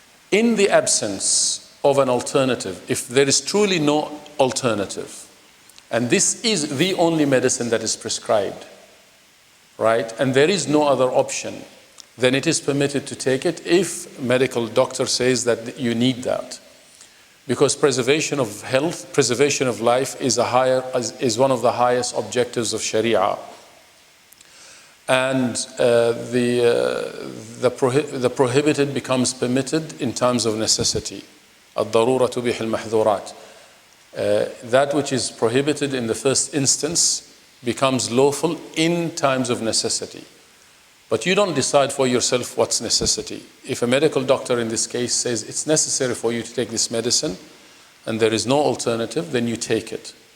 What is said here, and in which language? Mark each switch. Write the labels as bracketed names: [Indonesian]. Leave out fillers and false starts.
[English] In the absence of an alternative, if there is truly no alternative, and this is the only medicine that is prescribed, right, and there is no other option, then it is permitted to take it if medical doctor says that you need that. Because preservation of health, preservation of life is one of the highest objectives of Sharia. And the prohibited becomes permitted in times of necessity. [Arabic] الضرورة تبيح المحظورات. [English] That which is prohibited in the first instance becomes lawful in times of necessity. But you don't decide for yourself what's necessity. If a medical doctor in this case says it's necessary for you to take this medicine and there is no alternative, then you take it.